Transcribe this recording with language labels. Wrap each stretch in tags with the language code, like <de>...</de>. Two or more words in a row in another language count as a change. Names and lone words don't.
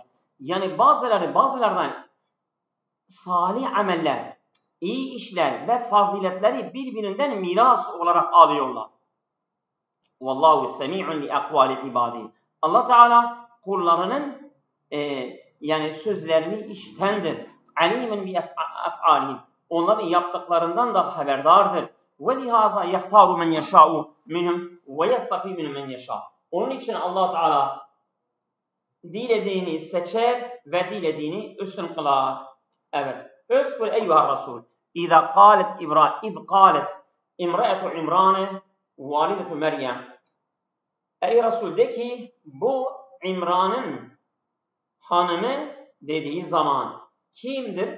<tr>Yani bazılardan salih ameller, iyi işler ve faziletleri birbirinden miras olarak alıyorlar.</tr> <ar>والله سميع لأقوال عباده.</ar> <tr>Allah Teala kullarının yani sözlerini işitendir.</tr> <ar>عليم بأفعالهم.</ar> <tr>Onların yaptıklarından da haberdardır.</tr> <ar>وَلِهَذَا يَخْتَارُ مَنْ يَشَاءُ مِنْهُمْ وَيَسْتَفِي مِنْهُمْ مَنْ يَشَاءُ.</ar> <tr>Onun için Allah Teala dilediğini seçer ve dilediğini üstün kılar.</tr> <ar>Evet. اذكر أيها الرسول. İzâ قالت امرأة عمران والدة مريم.</ar> <tr>Ey Resul de ki bu İmran'ın hanımı dediği zaman kimdir?</tr>